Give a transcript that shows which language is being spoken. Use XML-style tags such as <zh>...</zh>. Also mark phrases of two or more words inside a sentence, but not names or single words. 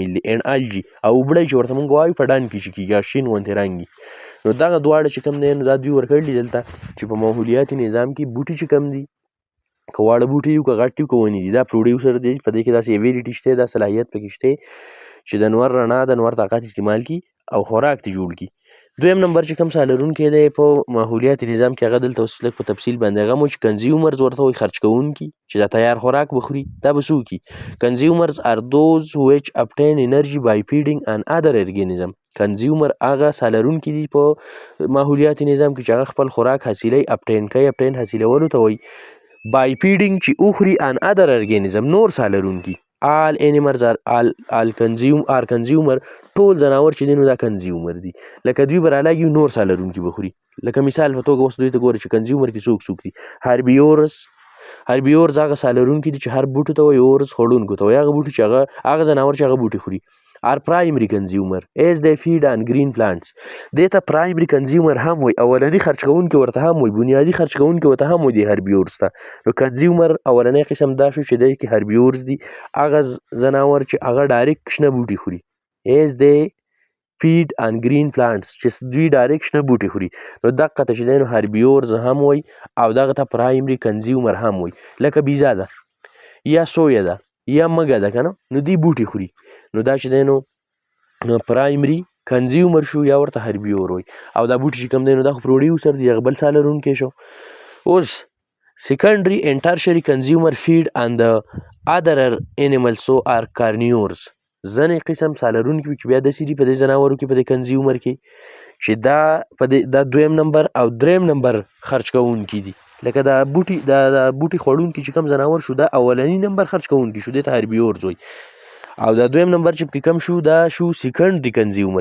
<en>and algae</en> <ps>او اوبړی چې ورته مونږ وایو په ډنډ کې چې کېږي شین غوندې رنګ وي نو دغه دواړه چې کوم دی نو دا دوی ورکړي دلته چې په ماحولیاتي نظام کې بوټي چې کوم دي که واړه بوټي وي که غټ وي که ونې دي دا پروډیوسر دی په دې کې داسې ایبیلیټي شته دا صلاحیت پکې شته چې د نور رڼا د نور طاقت استعمال کړي او خوراک ته جوړ کړي. دویم نمبر چې کوم ساه لرونکی دی په ماحولیاتي نظام کې هغه دلته اوس لږ په تفصیل باندې هغه مو چې کنزیومرز ورته وایي خرج کوونکي چې دا تیار خوراک به خوري دا به څه وکړي.</ps> <en>consumers are those which obtain energy by feeding an other organism.</en> <ps>کنزیومر هغه ساه لرونکي دي په ماحولیاتي نظام کې چې هغه خپل خوراک حاصلوي obtain کوي obtain حاصلولو ته وایي</ps> <en>by feeding</en> <ps>چې وخوري</ps> <en>an other organism</en> <ps>نور ساه لرونکي.</ps> <en>all animals are consumer</en> <ps>ټول ځناور چې دي نو دا کنزیومر دي لکه دوی به رالاږي نور ساه لرونکي به خوري. لکه مثال په توګه اوس دوی ته ګورئ چې کنزیومر کې څوک دي. هربیورز هغه ساه لرونکي دي چې هر بوټي ته وایي اورز خوړونکو ته وایي هغه بوټي چې هغه ځناور چې هغه بوټي خوري.</ps> <en>are primary consumer as they feed on green plants.</en> <ps>دې ته</ps> <en>primary consumer</en> <ps>هم وایي اولني خرج کوونکي ورته هم وایي بنیادي خرج کوونکي ورته هم وایي هربیورز ته. نو کنزیومر اولنی قسم دا شو چې دی کې هربیورز دي هغه ځناور چې هغه ډایرکټ شنه بوټي خوري</ps> <en>as they feed on green plants</en> <ps>چې دوی ډایرکټ شنه بوټي خوري. نو دقه ته چې دی نو هربیورز هم وایي او دغه ته</ps> <en>primary consumer</en> <ps>هم وایي. لکه بیزه ده یا سویه ده یا مږه ده که نه نو دوی بوټي خوري نو دا چې دی نو</ps> <en>primary consumer</en> <ps>شو یا ورته هربیور وایي او دا بوټي چې کوم دی نو دا خو پروډیوسر دی هغه بل ساه لرونکی شو.</ps> <en>اوس secondary and tertiary consumer feed on the other animals so are carnivores.</en> <ps>ځنې قسم ساه لرونکي چې بیا داسې دي په دې ځناورو کې په دې کنزیومر کې چې دا دویم نمبر او دریم نمبر خرج کوونکي دي. لکه دا بوټي خوړونکي چې کوم ځناور شو دا اولني نمبر خرج کوونکي شو دې ته هربیورز وایي او دا دویم نمبر چې پکې کم شو دا شو</ps> <en>secondary consumer.</en>